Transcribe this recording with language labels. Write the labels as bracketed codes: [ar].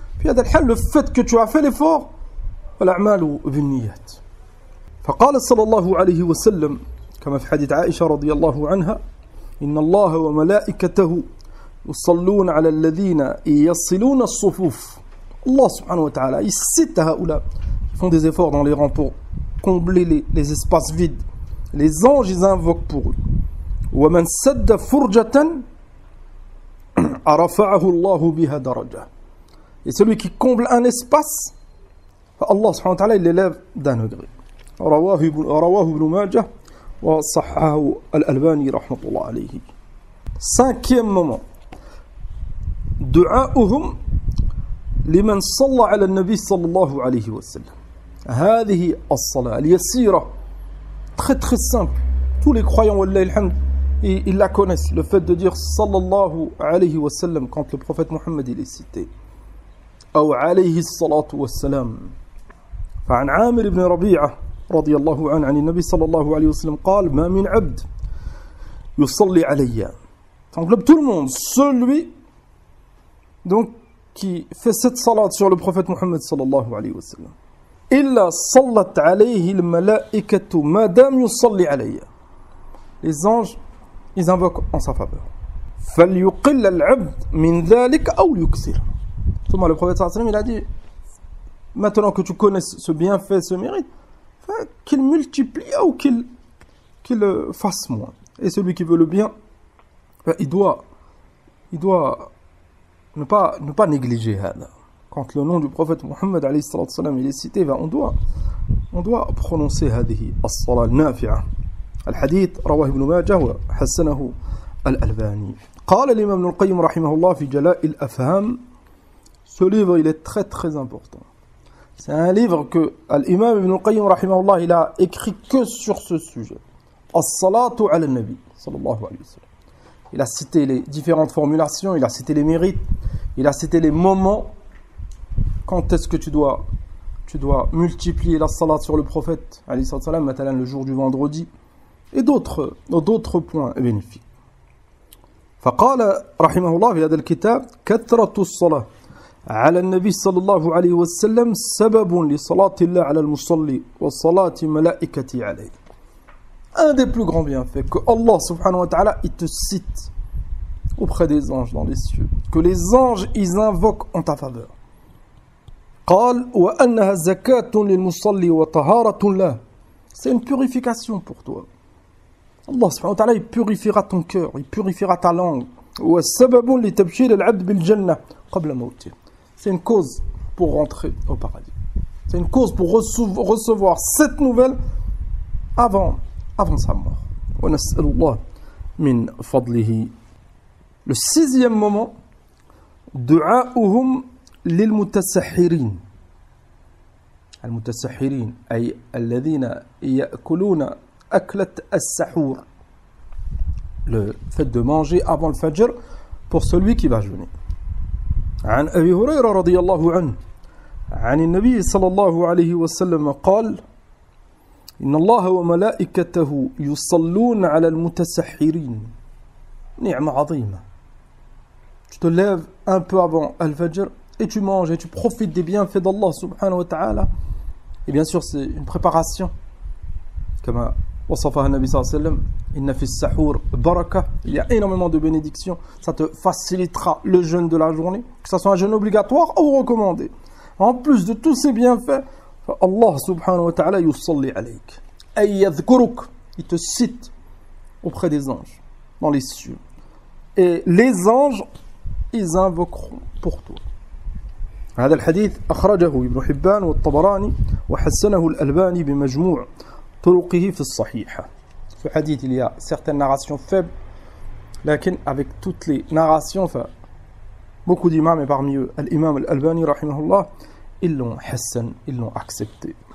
[fr] Puis le fait que tu as fait l'effort, [ar] والأعمال بالنيات. فقال صلى الله عليه وسلم كما في حديث عائشة رضي الله عنها إن الله وملائكته يصلون على الذين يصلون الصفوف. [fr] Allah subhanahu wa ta'ala, il cite [ar] هؤلاء, [fr] ils font des efforts dans les rangs pour combler les espaces vides. Les anges, ils invoquent pour eux. [ar] ومن سد فرجة رفعه الله بها درجة. [fr] Et celui qui comble un espace, Allah subhanahu wa ta'ala, il l'élève d'un degré. [ar] رواه ابن ماجه وصححه الألباني رحمة الله عليه. [fr] Cinquième moment, [ar] دعاؤهم لمن صلى على النبي صلى الله عليه وسلم. هذه الصلاة اليسيرة, [fr] très très simple. Tous les croyants, [ar] wallahi alhamd, [fr] ils la connaissent. Le fait de dire sallallahu alayhi wa sallam quand le prophète Mohammed il est cité. [ar] Ou alayhi salatu wa salam. فعن عامر بن ربيعة رضي الله عنه عن النبي صلى الله عليه وسلم قال ما من عبد يصلي علي. [fr] Englobe tout le monde, celui donc qui fait cette salat sur le prophète Mohammed sallallahu alayhi wa sallam. [ar] إلا صلت عليه الملائكة ما دام يصلي علي. [fr] Les anges, ils invoquent en sa faveur. [ar] فليقل العبد من ذلك أو يكثر. [fr] Thomas, le prophète sallallahu alayhi wa sallam, il a dit, maintenant que tu connais ce bienfait, ce mérite, qu'il multiplie ou qu'il fasse moins. Et celui qui veut le bien, il doit ne pas négliger [ar] هذا. [fr] Quand le nom du prophète Mohammed alayhi salam il est cité, on doit prononcer [ar] هذه الصلاة النافعة. الحديث رواه ابن ماجه وحسنه الألباني. قال الإمام ابن القيم رحمه الله في جلاء الأفهام. [fr] Ce livre, il est très très important. C'est un livre que l'imam Ibn al-Qayyim rahimahullah, il a écrit que sur ce sujet. [ar] As-salatu ala nabi sallallahu alayhi wa sallam. [fr] Il a cité les différentes formulations, il a cité les mérites, il a cité les moments. Quand est-ce que tu dois multiplier la salat sur le prophète alayhi salam, maintenant le jour du vendredi, et d'autres points bénéfiques. [ar] فقال رحمه الله في هذا الكتاب كثرة الصلاة على النبي صلى الله عليه وسلم سبب لصلاة الله على المصلي وصلاة ملائكته عليه. [fr] Un des plus grands bienfaits que Allah subhanahu wa ta'ala il te cite auprès des anges dans les cieux, que les anges ils invoquent en ta faveur. [ar] قال وأنها زكاة للمصلي وطهارة له. [fr] C'est une purification pour toi. Allah subhanahu wa ta'ala il purifiera ton cœur, il purifiera ta langue. [ar] وسبب لتبشير العبد بالجنة قبل موته. [fr] C'est une cause pour rentrer au paradis. C'est une cause pour recevoir cette nouvelle avant sa mort. [ar] ونسأل الله من فضله. [fr] Le sixième moment, [ar] دعاؤهم للمتسحرين. المتسحرين أي الذين يأكلون أكلة السحور. [fr] Le fait de manger avant le fajr pour celui qui va jeûner. [ar] عن أبي هريرة رضي الله عنه عن النبي صلى الله عليه وسلم قال إن الله وملائكته يصلون على المتسحرين. نعمة عظيمة. [fr] Tu te lèves un peu avant al-fajr et tu manges et tu profites des bienfaits d'Allah subhanahu wa ta'ala. Et bien sûr c'est une préparation. Comme [ar] وصفها النبي صلى الله عليه وسلم إن في السحور بركة. [fr] Il y a énormément de bénédictions. Ça te facilitera le jeûne de la journée, que ce soit un jeûne obligatoire ou recommandé. En plus de tous ces bienfaits, [ar] Allah subhanahu wa ta'ala yusalli alayk. Ay yadhkuruk. [fr] Il te cite auprès des anges dans les cieux. Et les anges, ils invoqueront pour toi. [ar] هذا الحديث أخرجه ابن حبان والطبراني وحسنه الألباني بمجموع طرقه في الصحيحة. [fr] Ce hadith, il y a certaines narrations faibles, [ar] lakin [fr] avec toutes les narrations, beaucoup d'imams, et parmi eux, l'imam al-Albani, rahimahullah, ils l'ont hassan, ils l'ont accepté.